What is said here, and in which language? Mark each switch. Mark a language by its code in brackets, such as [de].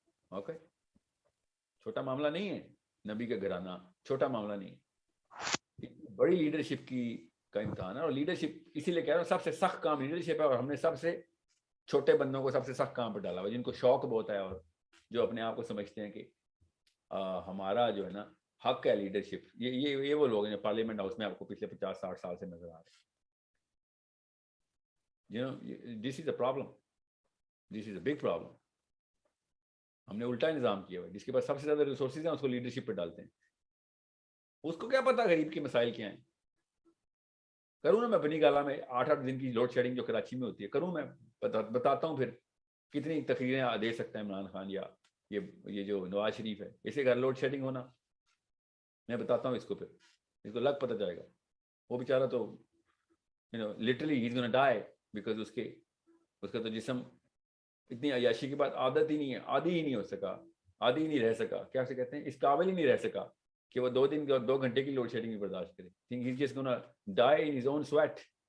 [ur] Okay, چھوٹا معاملہ نہیں ہے نبی کا گھرانہ، چھوٹا معاملہ نہیں ہے، بڑی لیڈرشپ کا امتحان ہے. اور لیڈرشپ اسی لیے کہہ رہا ہوں سب سے سخت کام لیڈرشپ ہے، اور ہم نے سب سے چھوٹے بندوں کو سب سے سخت کام پہ ڈالا ہوا، جن کو شوق بہت ہے اور جو اپنے آپ کو سمجھتے ہیں کہ ہمارا جو ہے نا حق ہے لیڈرشپ. یہ وہ لوگ ہیں جو پارلیمنٹ ہاؤس میں آپ کو پچھلے 50-60 سال سے نظر آ رہے ہیں. [en] This is a problem, this is a big problem. [ur] ہم نے الٹا نظام کیا ہوا ہے، جس کے پاس سب سے زیادہ ریسورسز ہیں اس کو لیڈرشپ پہ ڈالتے ہیں. اس کو کیا پتا غریب کے مسائل کیا ہیں. کروں نا میں بنی گالا میں 8-8 دن کی لوڈ شیڈنگ جو کراچی میں ہوتی ہے، کروں میں بتاتا ہوں پھر کتنی تقریریں دے سکتا ہے عمران خان یا یہ جو نواز شریف ہے. اسے گھر لوڈ شیڈنگ ہونا میں بتاتا ہوں اس کو، پھر اس کو لگ پتہ جائے گا. وہ بیچارہ تو [en] literally ہی is gonna die because [ur] اس کا تو جسم اتنی عیاشی کے بعد عادت ہی نہیں ہے، عادی ہی نہیں ہو سکا، عادی ہی نہیں رہ سکا، کیا سے کہتے ہیں اس قابل ہی نہیں رہ سکا کہ وہ 2 دن اور 2 گھنٹے کی لوڈ شیڈنگ بھی برداشت کرے. [en] think he's just gonna die in his own sweat.